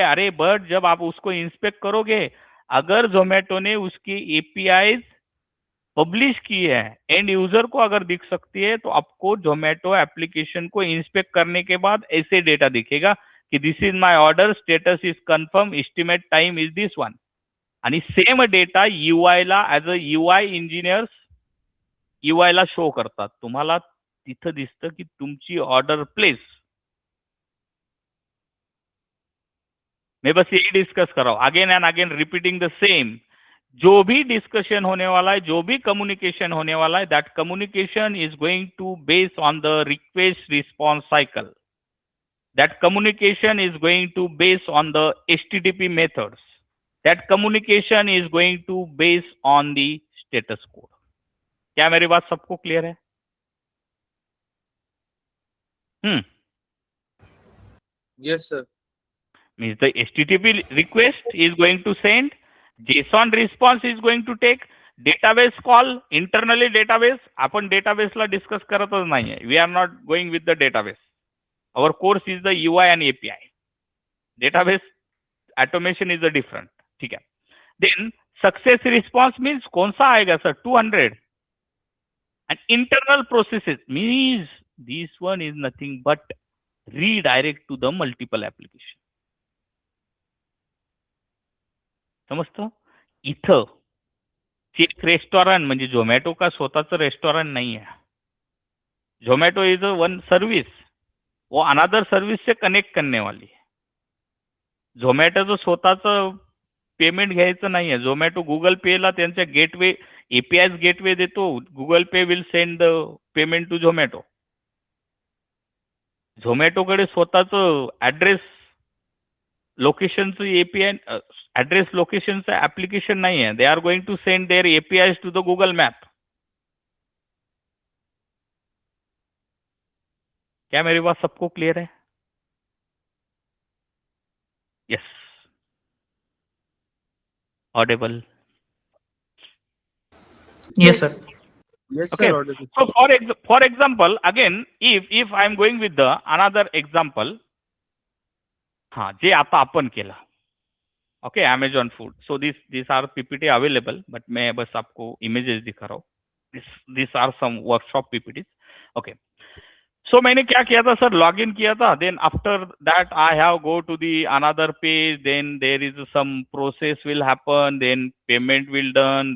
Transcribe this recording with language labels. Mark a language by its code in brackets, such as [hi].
[hi] अरे बट जब आप उसको इंस्पेक्ट करोगे, अगर जोमैटो ने उसकी एपीआई पब्लिश की है, एंड यूजर को अगर दिख सकती है, तो आपको जोमैटो एप्लीकेशन को इंस्पेक्ट करने के बाद ऐसे डेटा दिखेगा कि [en] This is my order, status is confirm, estimate time is this one. [mr] आणि सेम डेटा यूआय ला [en] as a UI engineers [mr] UI ला शो करतात. तुम्हाला तिथं दिसतं की तुमची ऑर्डर प्लेस. [hi] मैं बस यही डिस्कस कर रहा हूं, [en] Again and again repeating the same. [hi] जो भी डिस्कशन होने वाला है, जो भी कम्युनिकेशन होने वाला है, [en] That communication is going to base on the request response cycle. That communication is going to base on the HTTP methods. That communication is going to base on the status code. [hi] क्या मेरी बात सबको clear है? [en] Yes, sir. Means the HTTP request is going to send, JSON response is going to take, database call, internally database. [mr] आपण database ला discuss करतच नाहीये. [en] We are not going with the database. Our course is the UI and API. Database automation is a different. [hi] ठीक है. [en] Then success response means [hi] कौन सा आएगा sir? [en] 200. And internal processes means this one is nothing but redirect to the multiple application. [mr] समजतं? इथं check restaurant म्हणजे झोमॅटो का स्वतःचं restaurant नाही आहे. [en] Zomato is a one service, [hi] वो अनदर सर्विस से कनेक्ट करने वाली है. [mr] झोमॅटोचं स्वतःचं पेमेंट घ्यायचं नाही आहे. झोमॅटो गुगल पेला त्यांच्या गेटवे एपीआय गेटवे देतो. [en] Google Pay will send the payment to Zomato. [mr] झोमॅटोकडे स्वतःचं ऍड्रेस लोकेशनचं एपीआय ऍड्रेस लोकेशनचं ऍप्लिकेशन नाही आहे. [en] They are going to send their API to the Google map. [hi] क्या मेरी बात सबको क्लियर है? [en] Yes, audible. Yes, sir. Yes, Okay. sir. Audible. So for example, again, if I am going with the another example, [mr] हाँ जे आता आपण केलं, [en] Okay, Amazon food. So this are PPT available, [hi] but मैं बस आपको इमेजेस दिखा रहा हूँ. [en] This are some workshop PPT. [hi] Okay, सो मैंने क्या किया था सर, लॉग इन किया था. [en] Then after that I have go to the another page. Then there is some process will happen. Then payment will done.